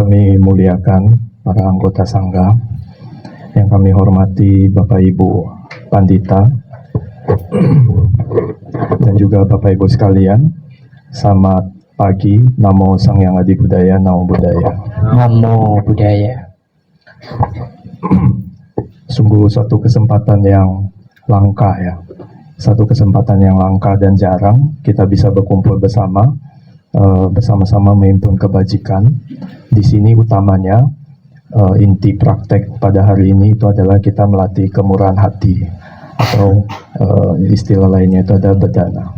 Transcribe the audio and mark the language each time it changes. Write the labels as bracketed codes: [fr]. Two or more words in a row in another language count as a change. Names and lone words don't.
[id] kami muliakan para anggota Sangga, yang kami hormati Bapak Ibu Pandita, dan juga Bapak Ibu sekalian, selamat pagi, [pi] Namo Sang Hyang Adi Budaya, Namo Buddhaya. Namo Buddhaya. [id] Sungguh satu kesempatan yang langka ya, satu kesempatan yang langka dan jarang kita bisa berkumpul bersama-sama menghimpun kebajikan. Di sini utamanya inti praktek pada hari ini itu adalah kita melatih kemurahan hati, atau istilah lainnya itu adalah bedana.